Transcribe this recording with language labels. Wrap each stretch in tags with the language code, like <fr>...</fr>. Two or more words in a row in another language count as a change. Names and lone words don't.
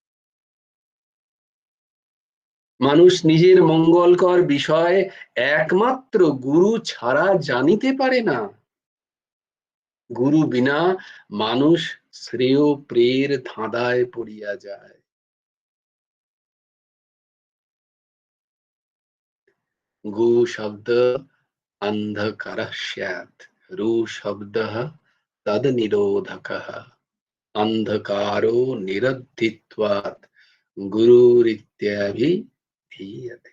<bn>মানুষ নিজের মঙ্গলকর বিষয় একমাত্র গুরু ছাড়া জানিতে পারে না। গুরু বিনা মানুষ শ্রেয় প্রের ধাঁধায় পড়িয়া যায়।</bn> <sa>गु शब्द अंधकारः स्यात्, रु शब्दः तद निरोधकः, अंधकारो निरधित्वात् गुरुरित्यभिधीयते।</sa>